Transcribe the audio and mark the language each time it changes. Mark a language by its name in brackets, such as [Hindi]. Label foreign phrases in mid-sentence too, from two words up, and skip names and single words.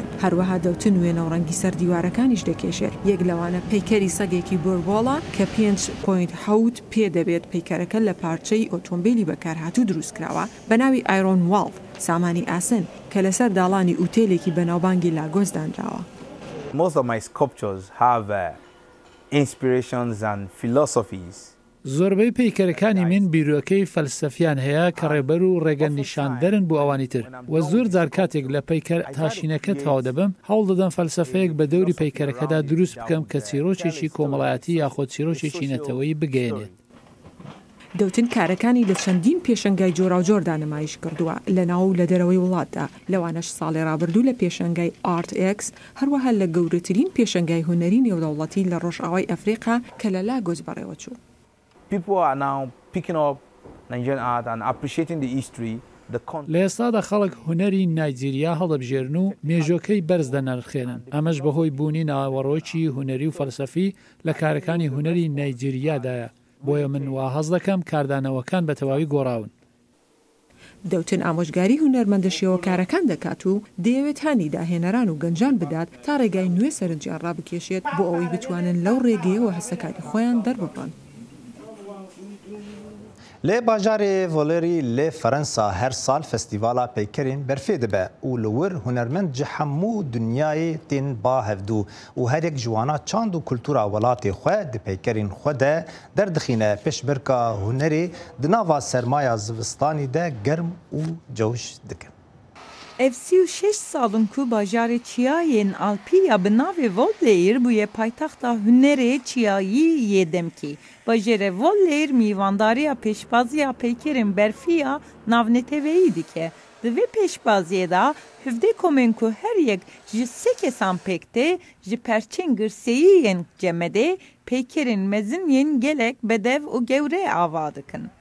[Central Kurdish] هەروەها دەوتن وێنە و ڕەنگی سەر دیوارەکانیش دەکێشێت. یەک لەوانە پەیکەری سەگێکی بۆربۆڵە کە 5.7 پێ دەبێت پەیکەرەکە لە پارچەی ئۆتۆمبیلی بەکارهاتوو دروستکراوە بە ناوی ئایرۆن واڵ سامانی ئاسن کە لەسەر داڵانی ئوتێلێکی بەناوبانگی لاگۆس دانراوە. [English] Most of my sculptures have inspirations and philosophies. [Central Kurdish] زۆربەی پەیکەرەکانی من بیرۆکەی فەلسەفیان هەیە کە ڕێبەر و ڕێگە نیشاندەرن بۆ ئەوانی تر وە زۆر جار کاتێک لە پەیکەر تاشینەکە تەواو دەبم هەوڵ دەدەم فەلسەفەیەک بە دەوری پەیکەرەکەدا دروست بکەم کە چیرۆکێکی کۆمەڵایەتی یاخۆ چیرۆکێکی نەتەوەیی بگەێنێت. دەوتن کارەکانی لە چەندین پێشەنگای جۆرا و جۆردا نمایش کردووە لە ناو و لە دەرەوەی وڵاتدا لەوانەش ساڵی ڕابردوو لە پێشەنگای ئارتX هەروەها لە گەورەترین پێشەنگای هونەری نێودەوڵەتی لە ڕۆژئاوای ئەفریقا کە لە لاگۆس بەڕێوەچوو. [English] People are now picking up Nigerian art and appreciating the history. [Central Kurdish] لە ئێستادا خەڵک هونەری نایجیریا هەڵەبژێرن و مێژۆکەی بەرز دەنرخێنن ئەمەش بەهۆی بوونی ناوەڕۆکی هونەری و فەلسەفی لە کارەکانی هونەری نایجیریادایە بۆیە من وا هەز دەکەم کاردانەوەکان بە تەواوی گۆڕاون. دەوتن ئامۆژگاری هونەرمەندە شێوەکارەکان دەکات و دەیەوێت هانی داهێنەران و گەنجان بدات تا ڕێگای نوێ سەرنجیان ڕابکێشێت بۆ ئەوەی بتوانن لەو ڕێگەیەوە هەستەکانی خۆیان دەرببڕن. [Kurdish] لی باجاری ولری لی فرانسا هر سال فستیوالا پیکرین برفی دبه و لور هنرمند جهمو دنیای تین با هفدو و هر یک جوانا چاند و کلتورا ولاتی خود د پیکرین خود در دخینه پیش برکا هنری دناوا سرمایه زوستانی ده گرم و جوش دکن. Ev 36 salın ku bajarê Çiyayên Alpî bi navê Volleir bûye paytaxta hunerê Çiyayî yê demkî. Bajarê Volleir mîvandariya pêşbaziya peykerên berfiya navneteveyî dike. Di vê pêşbaziyê da hevdê komên ku her yek ji sê kesan pêk tê ji perçên girseyî yên cemedê peykerên mezin yên gelek bedev û gewrê ava dikin.